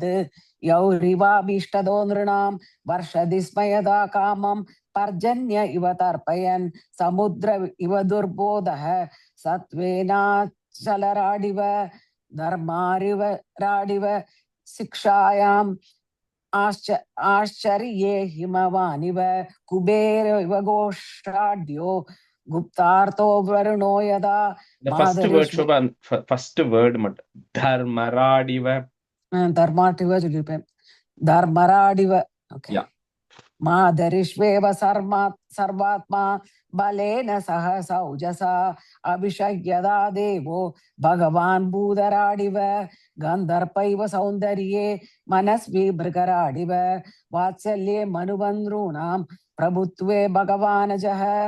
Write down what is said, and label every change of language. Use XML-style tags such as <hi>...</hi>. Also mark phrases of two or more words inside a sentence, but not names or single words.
<sa>यौरिवाभीष्टदो नृणां वर्षदि स्म यदा कामं पर्जन्य इव तर्पयन् समुद्र इव दुर्बोधः सत्त्वेनाचलराडिव धर्मारिव राडिव शिक्षायाम् आश्चर्ये हिमवानिव कुबेर इव घोषाढ्यो गुप्तार्थो वरुणो यदा</sa> <en>first word தர்மராடிவ</en> <ta>தர்மாட்டிவ சொல்லிருப்பேன் தர்மராடிவ.</ta> <en>Yeah.</en> <sa>मादरिष्वेव सर्वात्मा बलेन सह सौजसा अभिषय्यदा देवो भगवान् भूधराडिव गन्धर्पैव सौन्दर्ये मनस्वी भृगराडिव वात्सल्ये मनुबन्धॄणां प्रभुत्वे भगवानजः</sa>